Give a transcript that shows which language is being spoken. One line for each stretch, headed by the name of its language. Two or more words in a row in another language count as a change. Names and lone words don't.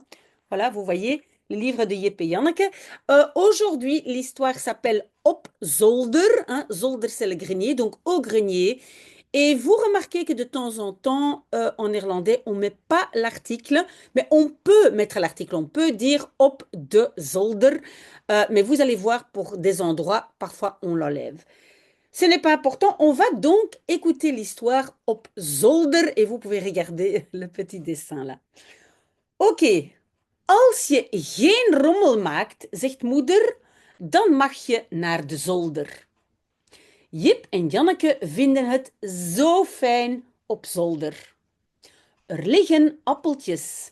French: Voilà, vous voyez, le livre de Yip et Janneke. Aujourd'hui, l'histoire s'appelle Op Zolder, hein. Zolder, c'est le grenier, donc au grenier. Et vous remarquez que de temps en temps, en néerlandais, on ne met pas l'article, mais on peut mettre l'article. On peut dire
Dutch: op de zolder,
French: mais vous allez voir, pour des endroits, parfois on l'enlève. Ce n'est pas important. On va donc écouter l'histoire op zolder et vous pouvez regarder le petit dessin là.
Dutch: Oké, als je geen rommel maakt, zegt moeder, dan mag je naar de zolder. Jip en Janneke vinden het zo fijn op zolder. Er liggen appeltjes.